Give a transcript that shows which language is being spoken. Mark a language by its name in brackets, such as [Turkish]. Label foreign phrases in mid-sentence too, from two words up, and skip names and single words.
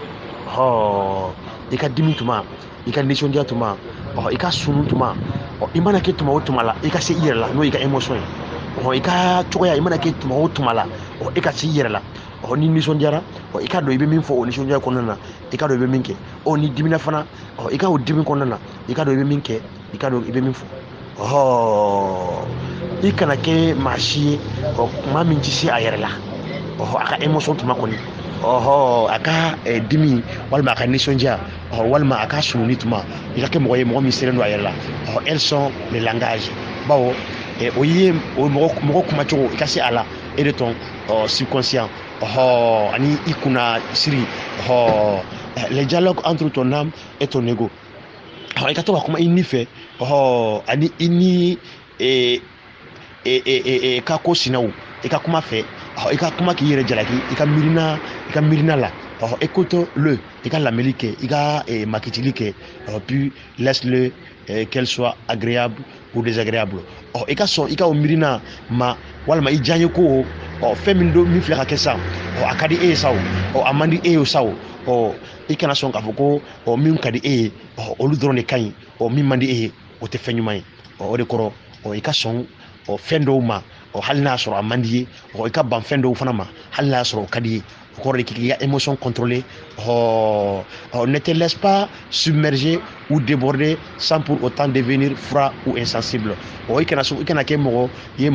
[Bambara] i ka dimi tuma i ka nisɔndiya tuma i ka sunu tuma i mana kɛ tuma o tuma la i ka se i yɛrɛ la n'o y'i ka émotion ye i ka cogoya i mana kɛ tuma o tuma la i ka se i yɛrɛ la ni nisɔndiyara i ka dɔn i bɛ min fɔ o nisɔndiya kɔnɔna na i ka dɔn i bɛ min kɛ ni dimina fana i ka o dimi kɔnɔna na i ka dɔn i bɛ min kɛ i ka dɔn i bɛ min fɔ i kana kɛ maa si ye kuma min tɛ se a yɛrɛ la a ka émotion tuma kɔni a ka dimi walima a ka nisɔndiya walima a ka sununi tuma i ka kɛ mɔgɔ ye mɔgɔ min seren don a yɛrɛ la [French] elles sont les langages [Bambara] bawo o ye mɔgɔ kuma cogo i ka se a la e de [French] ton subconscient [Bambara] ani i kunna siri [French] les dialogues entre ton âme et ton ego [Bambara] i ka to ka kuma i ni fɛ ani i ni ka ko sinaw i ka kuma fɛ i ka kuma k'i yɛrɛ jalaki i ka miirina la écoute-le i ka lamɛnli kɛ i ka makitili kɛ [French] puis laisse-le qu'elle soit agréable ou désagréable [Bambara] i ka sɔn i ka o miirina ma walima i diyaɲe ko fɛn min don min filɛ ka kɛ sa a ka di e ye sa a man di e ye sa i kana sɔn k'a fɔ ko min ka di e ye olu dɔrɔn de ka ɲi min man di e ye o tɛ fɛn ɲuman ye o de kɔrɔ i ka sɔn fɛn dɔw ma hali n'a sɔrɔ a man di ye i ka ban fɛn dɔw fana ma hali n'a sɔrɔ o ka di ye o kɔrɔ de k'i ka [French] émotion contrôler ne te laisse pas submerger ou déborder sans pour autant devenir froid ou insensible [Bambara] i kana kɛ mɔgɔ ye mɔgɔ